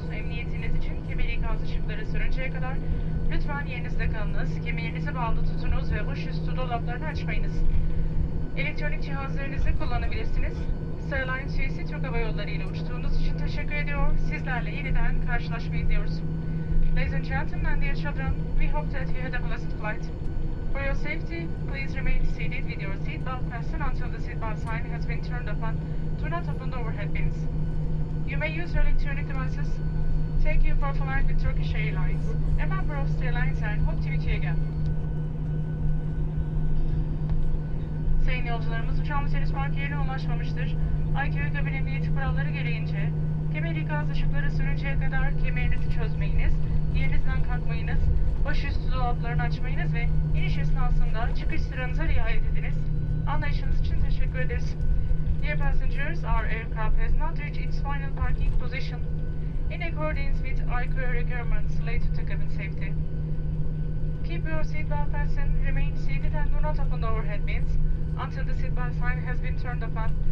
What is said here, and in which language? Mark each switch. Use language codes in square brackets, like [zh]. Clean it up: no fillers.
[tr] Emniyetiniz için kemeri gaz ışıkları sürünceye kadar lütfen yerinizde kalınız, kemerinizi bağlı tutunuz ve baş üstü dolaplarını açmayınız. Elektronik cihazlarınızı kullanabilirsiniz. Sarıline Suisi Türk Hava Yolları ile uçtuğunuz için teşekkür ediyor. Sizlerle yeniden karşılaşmayı diliyoruz. [en] Ladies and gentlemen, dear children, we hope that you had a pleasant flight. For your safety, please remain seated with your seatbelt fastened until the seatbelt sign has been turned off and do not open the overhead bins. You may use your electronic devices. Thank you for flying with Turkish Airlines, a member of the Airlines, and hope to meet you again. [tr] Sayın yolcularımız, uçağımız henüz park yerine ulaşmamıştır. IQ kabin emniyeti kuralları gereğince, kemeri gaz ışıkları sürünceye kadar kemerinizi çözmeyiniz, yerinizden kalkmayınız, başüstü dolaplarını açmayınız ve iniş esnasında çıkış sıranıza riayet ediniz. Anlayışınız için teşekkür ederiz. [en] Dear passengers, our aircraft has not reached its final parking position in accordance with IQ requirements related to cabin safety. Keep your seatbelt fastened, remain seated and do not open the overhead bins until the seatbelt sign has been turned off.